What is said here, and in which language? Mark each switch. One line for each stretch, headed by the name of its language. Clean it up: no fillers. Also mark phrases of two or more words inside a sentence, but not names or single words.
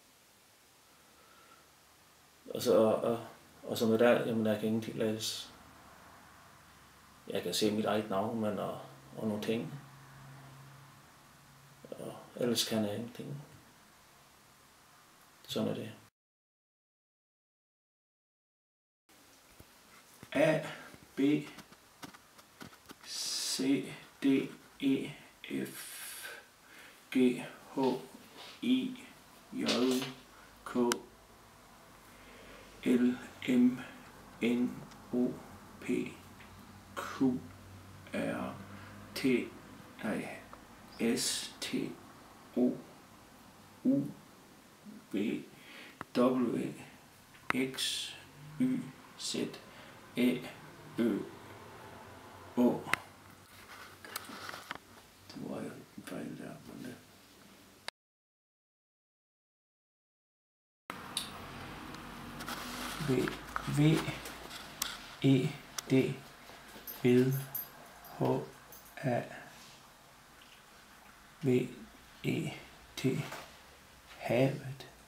Danish: Og så med der, jamen jeg kan ingenting læse. Jeg kan se mit eget navn, men og nogle ting. Og ellers kan jeg ingenting. Sådan er det. A, B, C, D, E, F, G, H, I, J, K, L, M, N, O, P, Q, R, T, S, T, O, U, V, W, X, Y, Z, E, Ø, Å. Det var jo en fejl der, men det. V, E, D, ved, H, A, V, E, T, havet.